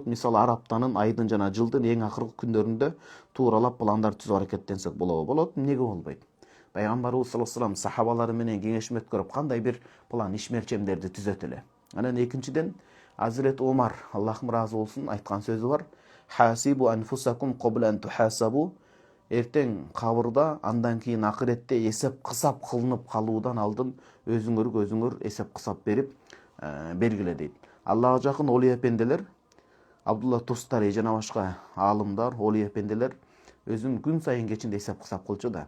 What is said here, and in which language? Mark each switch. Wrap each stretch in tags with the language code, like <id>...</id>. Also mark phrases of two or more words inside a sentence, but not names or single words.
<ky>Мисалы ар аптанын, айдын жана жылдын эң акыркы күндөрүндө тууралап пландар түзүп аракеттенсек болот? Эмнеге болбойт? Пайгамбарыбыз</ky> <ar>صلى الله عليه وسلم</ar> <ky>сахабалары менен кеңешим өткөрүп кандай бир план ишмерчемдерди түзөт эле. Анан экинчиден Азирет Умар, Аллахым ыраазы болсун, айткан сөзү бар.</ky> <ar>حاسبوا أنفسكم قبل أن تحاسبوا.</ar> <ky>Эртең кабырда, андан кийин акыретте эсеп кысап кылынып калуудан алдын өзүңөргө өзүңөр эсеп кысап берип бергиле дейт. Аллага жакын олий эпенделер, Абдулла Тустари жана башка аалымдар, олий эпенделер өзүн күн сайын кечинде эсеп кысап кылчу да.</ky>